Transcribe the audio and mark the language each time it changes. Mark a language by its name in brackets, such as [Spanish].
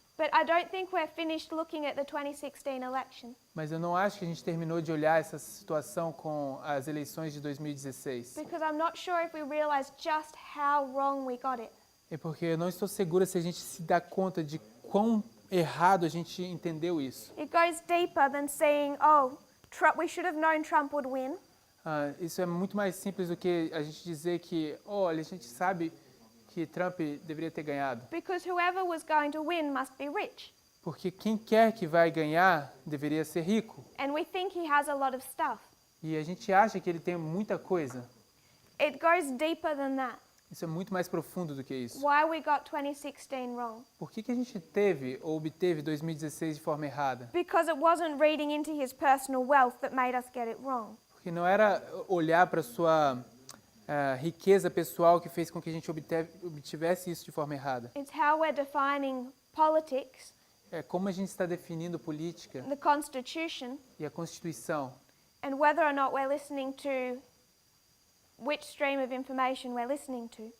[English] But I don't think we're finished looking at the 2016 election. [Portuguese] Mas eu não acho que a gente terminou de olhar essa situação com as eleições de 2016. [English] Because I'm not sure if we realize just how wrong we got it. [Portuguese] É porque eu não estou segura se a gente se dá conta de quão errado a gente entendeu isso. [English] It goes deeper than saying, oh, we should have known Trump would win. [Portuguese] Isso é muito mais simples do que a gente dizer que, olha, a gente sabe que Trump deveria ter ganhado. [English] Because whoever was going to win must be rich. [Portuguese] Porque quem quer que vai ganhar deveria ser rico. [English] And we think he has a lot of stuff. [Portuguese] E a gente acha que ele tem muita coisa. [English] It goes deeper than that. [Portuguese] Isso é muito mais profundo do que isso. [English] Why we got 2016 wrong? [Portuguese] Por que a gente teve ou obteve 2016 de forma errada? [English] Because it wasn't reading into his personal wealth that made us get it wrong. [Portuguese] Porque não era olhar para a sua riqueza pessoal que fez com que a gente obtivesse isso de forma errada. [English] It's how we're defining politics, [Portuguese] É como a gente está definindo política [English] the Constitution, [Portuguese] e a Constituição. [English] and whether or not we're listening to which stream of information we're listening to.